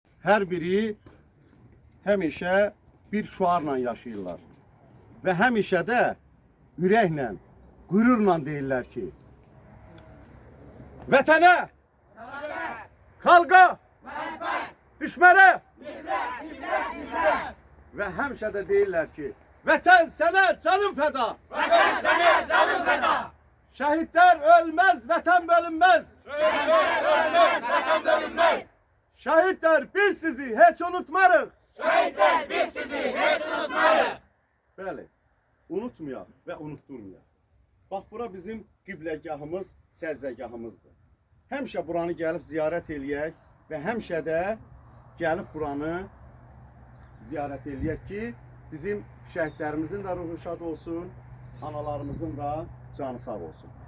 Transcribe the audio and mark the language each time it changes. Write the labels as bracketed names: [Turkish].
[Azerbaijani] Hər biri həmişə bir şuarla yaşayırlar və həmişə də ürəklə, qürurla deyirlər ki, vətənə, xalqa, düşmənə və həmişə də deyirlər ki, vətən sənə canım fəda. Vətən sənə canım fəda. [Turkish] Şehitler ölmez, vatan bölünmez. Şehitler ölmez, vatan bölünmez. Şehitler biz sizi hiç unutmarız. Şehitler biz sizi hiç unutmarız. [Azerbaijani] Bəli, unutmayaq və unutturmayaq. Bax, bura bizim qibləgahımız, səzzəgahımızdır. Həmişə buranı gəlib ziyarət eləyək və həmişə də gəlib buranı ziyarət eləyək ki, bizim şəhidlərimizin də ruhu şad olsun, analarımızın da canı sağ olsun.